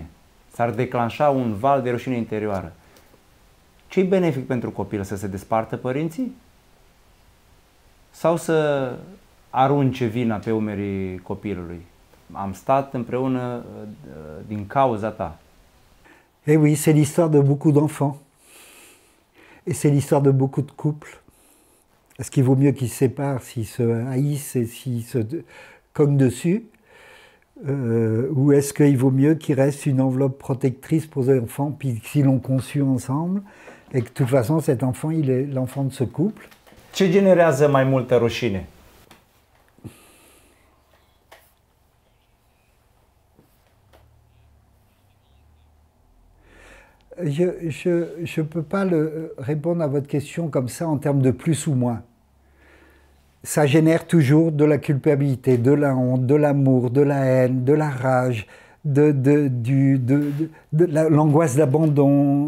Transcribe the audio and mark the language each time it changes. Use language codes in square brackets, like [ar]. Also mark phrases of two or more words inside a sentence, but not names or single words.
[ro] S-ar declanșa un val de rușine interioară. Ce-i benefic pentru copil? Să se despartă părinții? Sau să arunce vina pe umerii copilului? Am stat împreună din cauza ta. [fr] Eh oui, c'est l'histoire de beaucoup d'enfants. Et c'est l'histoire de beaucoup de couples. Est-ce qu'il vaut mieux qu'ils se séparent s'ils se haïssent et s'ils se cognent dessus ou est-ce qu'il vaut mieux qu'il reste une enveloppe protectrice pour les enfants, puis s'ils l'ont conçu ensemble, et que de toute façon cet enfant, il est l'enfant de ce couple? [ro] Ce generează mai multă rușine? [fr] Je ne peux pas répondre à votre question comme ça en termes de plus ou moins. Ça génère toujours de la culpabilité, de la honte, de l'amour, de la haine, de la rage, de l'angoisse d'abandon.